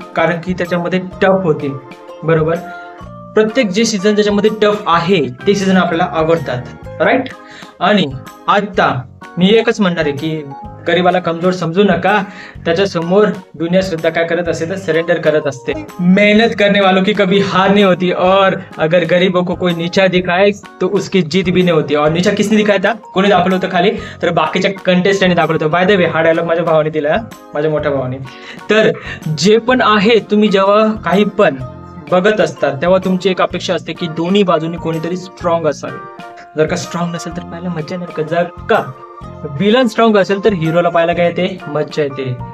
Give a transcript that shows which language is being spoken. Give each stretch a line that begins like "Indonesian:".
Marathi: कारण की त्याच्यामध्ये टफ होती. बरोबर, प्रत्येक जे सीझन त्याच्यामध्ये टफ आहे ते सीझन आपल्याला आवडतात, राईट. आणि आता मी एकच म्हणणार आहे की गरीबाला कमजोर समजू नका. त्याच्या समोर दुनिया सुद्धा काय करत असते तर सरेंडर करत असते.
Hindi: मेहनत करने वालों की कभी हार नहीं होती और अगर गरीबों को कोई नीचा दिखाए तो उसकी जीत भी नहीं होती. और नीचा किसने दिखाया था?
Marathi: कोणी दाखवलं होतं खाली? तर बाकीच्या कंटेस्टंटने दाखवलं होतं. बाय द वे हा डायलॉग माझ्या भावाने दिला, माझ्या मोठ्या भावाने. तर जे पण आहे, तुम्ही जेव्हा काही पण बघत असतात तेव्हा तुमची एक अपेक्षा असते की दोन्ही बाजूनी कोणीतरी स्ट्रॉंग असावे. जर का स्ट्रॉंग नसेल तर पाहायला मज्जा नाही का? जर का विलन स्ट्रॉंग असेल तर हिरोला पाहायला काय येते? मज्जा येते.